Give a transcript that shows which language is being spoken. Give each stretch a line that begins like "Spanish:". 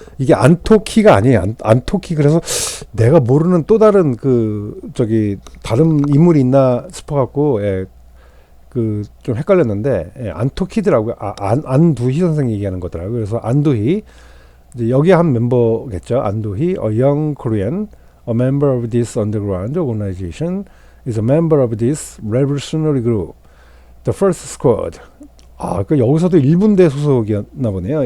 Korean: 이게 안토키가 아니에요. 안토키. 그래서 내가 모르는 또 다른 다른 인물이 있나 싶어갖고, 예, 좀 헷갈렸는데, 예, 안토키더라고요. 안두희 선생 얘기하는 거더라고요. 그래서 안두희, 이제 여기 한 멤버겠죠.
English: 안두희, a young Korean, a member of this underground organization, is a member of this revolutionary group, the first squad.
Korean: 아, 그 여기서도 1분대 소속이었나 보네요.